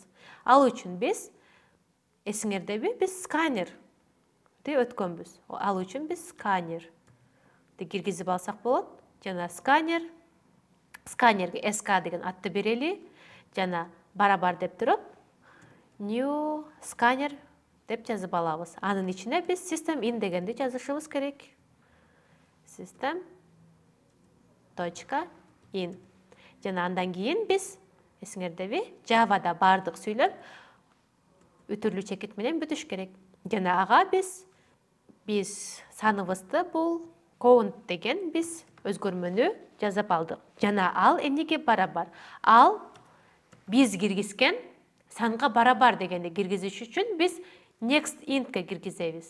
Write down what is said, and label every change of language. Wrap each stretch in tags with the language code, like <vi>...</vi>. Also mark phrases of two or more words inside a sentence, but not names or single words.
<ky>Ал үчүн биз эсиңердеби, биз сканерди өткөнбүз. Ал үчүн биз сканерди киргизип алсак болот. Жана сканерге SK деген атты берели. Жана барабар деп туруп,</ky> <en>new scanner</en> <ky>деп жазып алабыз. Анын ичине биз</ky> <en>system in</en> <ky>дегенди жазышыбыз керек. System.in. Жана андан кийин биз эсиңердеби, Java'да бардык сүйлөп үтүрлүү чекит менен бүтүш керек. Жана ага биз саныбызды бул count деген биз өзгөрмөнү жазып алдык. Жана ал эмнеге барабар? Ал биз киргизген санга барабар дегенди киргизиш үчүн биз</ky> <en>next int'ке</en> <ky>киргизебиз.</ky>